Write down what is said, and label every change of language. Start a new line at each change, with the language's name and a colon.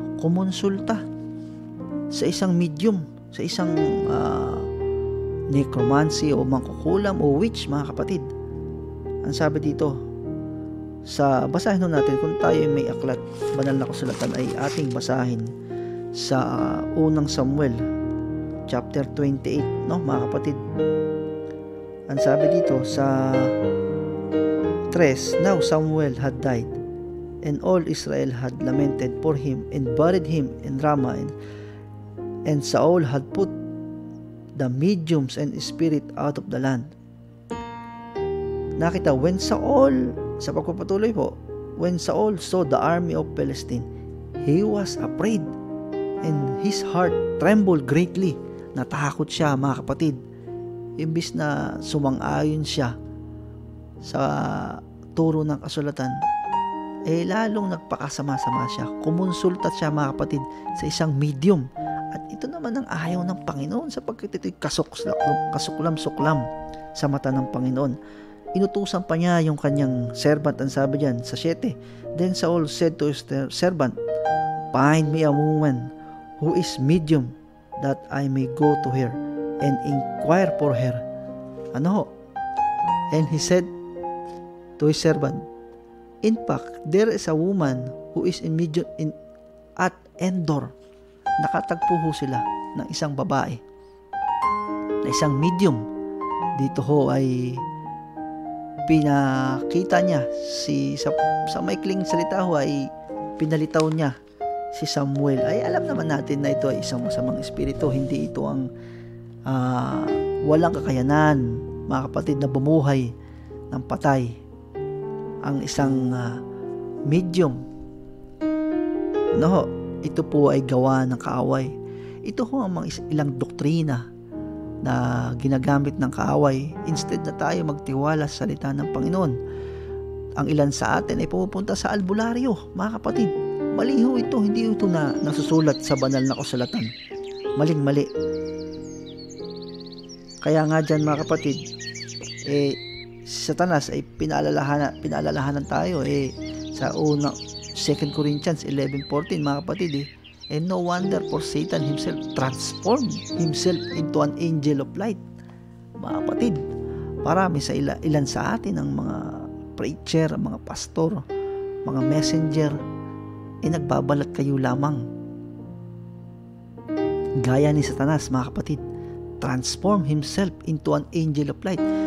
Filipino: Kumonsulta sa isang medium, sa isang necromancy o mangkukulam o witch, mga kapatid. Ang sabi dito, basahin natin, kung tayo may aklat banal na kasulatan ay ating basahin sa unang Samuel chapter 28, no mga kapatid. Ang sabi dito sa 3,
English: now Samuel had died, and all Israel had lamented for him and buried him in Ramah, and Saul had put the mediums and spirit out of the land.
Filipino: Nakita,
English: when Saul,
Filipino: sa pagpapatuloy po,
English: when Saul saw the army of Palestine, he was afraid, and his heart trembled greatly.
Filipino: Natakot siya mga kapatid. Imbis na sumang-ayon siya sa turo ng kasulatan, lalong nagpakasama-sama siya. Kumonsulta siya mga kapatid sa isang medium. At ito naman ang ayaw ng Panginoon, sapagkat ito'y kasuklam-suklam sa mata ng Panginoon. Inutusan pa niya yung kanyang servant. Ang sabi diyan sa 7,
English: then Saul said to his servant, find me a woman who is medium, that I may go to her and inquire for her. And he said to his servant, in fact, there is a woman who is in medium at Endor.
Filipino: Nakatagpo ho sila ng isang babae, na isang medium. Dito ho ay pinakita niya sa maikling salita ho ay pinalitaw niya si Samuel. Ay alam naman natin na ito ay isang masamang espiritu. Hindi ito ang walang kakayanan, mga kapatid, na bumuhay ng patay. Ang isang medium, ito po ay gawa ng kaaway. Ito ho ang mga ilang doktrina na ginagamit ng kaaway. Instead na tayo magtiwala sa salita ng Panginoon, ang ilan sa atin ay pumupunta sa albularyo, mga kapatid. Mali ho ito. Hindi ito na nasusulat sa banal na kasulatan. Maling-mali. Kaya nga dyan, mga kapatid, si Satanas ay pinaalalahanan tayo sa unang 2 Corinthians 11:14, mga kapatid.
English: And no wonder, for Satan himself transformed himself into an angel of light.
Filipino: Mga kapatid, marami sa ilan sa atin ang mga preacher, mga pastor, mga messenger, nagbabalat kayo lamang. Gaya ni Satanas, mga kapatid,
English: transform himself into an angel of light.